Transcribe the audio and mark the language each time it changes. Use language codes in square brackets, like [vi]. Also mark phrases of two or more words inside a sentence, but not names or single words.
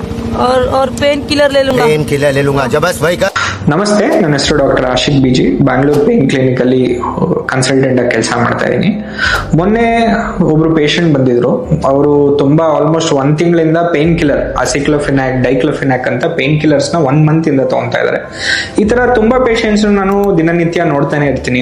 [hi] और [en] pain killer [hi] ले लूंगा। [en] pain killer [hi] ले लूंगा। जबस भाई का [kn] ನಮಸ್ತೆ, ನನ್ನ ಹೆಸರು ಡಾಕ್ಟರ್ ಆಶಿಕ್ ಬಿಜಿ. ಬ್ಯಾಂಗ್ಳೂರ್ ಪೇನ್ ಕ್ಲಿನಿಕ್ ಅಲ್ಲಿ ಕನ್ಸಲ್ಟೆಂಟ್ ಆಗಿ ಕೆಲಸ ಮಾಡ್ತಾ ಇದ್ದೀನಿ. ಮೊನ್ನೆ ಒಬ್ರು ಪೇಷಂಟ್ ಬಂದಿದ್ರು. ಅವರು ತುಂಬಾ ಆಲ್ಮೋಸ್ಟ್ 1 ತಿಂಗಳಿಂದ [en] pain killer [kn] ಅಸಿಕ್ಲೋಫಿನಾಕ್, ಡೈಕ್ಲೋಫಿನಾಕ್ ಅಂತ [en] pain killers [kn] ನ 1 ಮಂತ್ ಇಂದ ತಗೊಂತಾ ಇದಾರೆ. ಈ ತರ ತುಂಬಾ ಪೇಷಂಟ್ಸ್ ನಾನು ದಿನನಿತ್ಯ ನೋಡ್ತಾನೆ ಇರ್ತೀನಿ.